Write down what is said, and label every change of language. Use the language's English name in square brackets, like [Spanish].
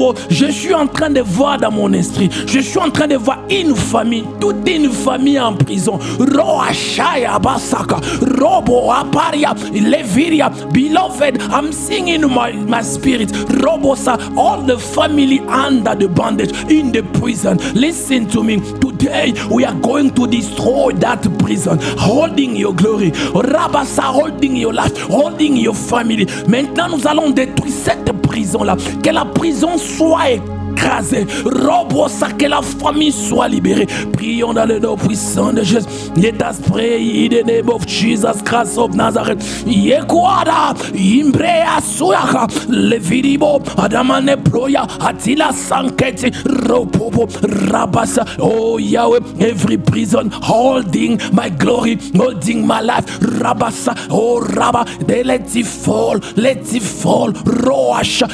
[French] Je suis en train de voir dans mon esprit, je suis en train de voir une famille, toute une famille en prison. [English] Roashaya Basaka, Robo Aparia, Leviria, beloved, I'm seeing in my spirit, Robosa, all the family under the bondage in the prison. Listen to me, today we are going to destroy that prison, holding your glory, Rabasa, holding your life, holding your family. [French] Maintenant nous allons détruire cette prison-là, que la prison soit écrasée, Robosa, que la famille soit libérée. Prions dans le nom puissant de Jésus. [English] Let us pray in the name of Jesus Christ of Nazareth. Yekwada, Imbrea Suyaka, Leviribo, Adamane Ploya, Atila Sanketi, Ropopo, Rabasa. Oh Yahweh, every prison holding my glory, holding my life, Rabasa, oh Rabba, let it fall, Roacha.